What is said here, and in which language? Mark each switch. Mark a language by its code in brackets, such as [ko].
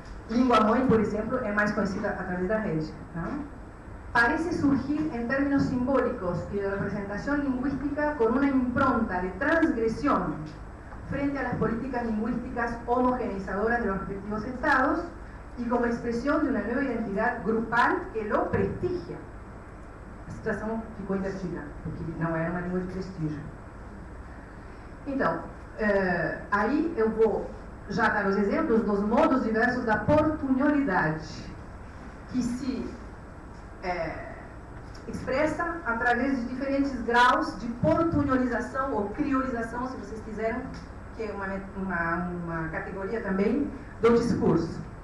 [pt] Língua mãe, por exemplo, é mais conhecida através da rede, não? [es] Parece surgir en términos simbólicos y de representación lingüística con una impronta de transgresión frente a las políticas lingüísticas homogeneizadoras de los respectivos estados y como expresión de una nueva identidad grupal que lo prestigia. [pt] A situação ficou invertida, porque não era uma língua de prestígio. Então, aí eu vou já dar os exemplos dos modos diversos da portunholidade, que se expressa através de diferentes graus de portunholização ou criolização, se vocês quiserem, que é uma categoria também do discurso.